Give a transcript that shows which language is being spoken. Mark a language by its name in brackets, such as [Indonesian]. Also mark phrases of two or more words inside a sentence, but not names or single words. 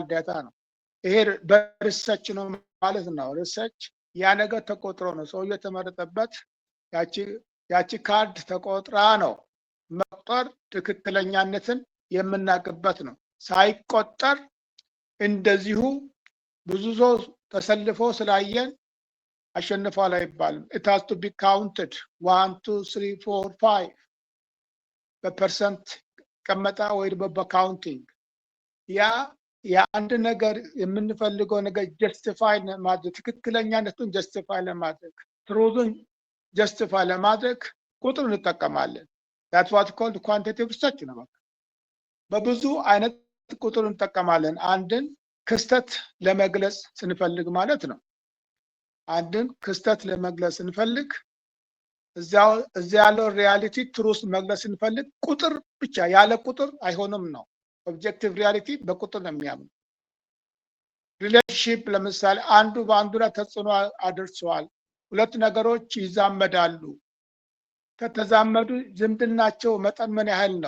[Amharic] ዳታ ነው። ይሄ በሪሰርች ነው ማለት ነው። ሪሰርች ያ ነገር ተቆጥሮ ነው ሰውየው የተመረጠበት። ያቺ ካርድ ተቆጥራ ነው። መቁጠር ትክክለኛነትን የምናውቅበት ነው። ሳይቆጠር እንደዚሁ ብዙ ሰው ተሰልፎ ስላየን አሸንፏል አይባልም። [English] it has to be counted 1 2 3 4 5 [Amharic] በፐርሰንት ቀመጣ ወይ በካውንቲንግ የአንድ ነገር የምንፈልገው ነገር ጀስቲፋይ ማድረግ ትክክለኛነቱን ጀስቲፋይ ለማድረግ ትሩዙን ጀስቲፋይ ለማድረግ ቁጥር እንጠቀማለን። [English] that's what called quantitative research [Amharic] ነው። በብዙ አይነት ቁጥር እንጠቀማለን አንድን ክስተት ለመግለጽ ስንፈልግ ማለት ነው። አንድን ክስተት ለመግለጽ ስንፈልግ እዚያ ያለው [English] reality truth [Amharic] መግለጽ ስንፈልግ ቁጥር ብቻ ያለ ቁጥር አይሆንም ነው። [English] objective reality [Amharic] በቁጥር ነው የሚያምነው። ሪሌሽንሺፕ ለምሳሌ አንዱ በአንዱ ላይ ተጽዕኖ አድርሰዋል። ሁለት ነገሮች ይዛመዳሉ። ከተዛመዱ ዝምድናቸው መጠን ምን ያህል ነው?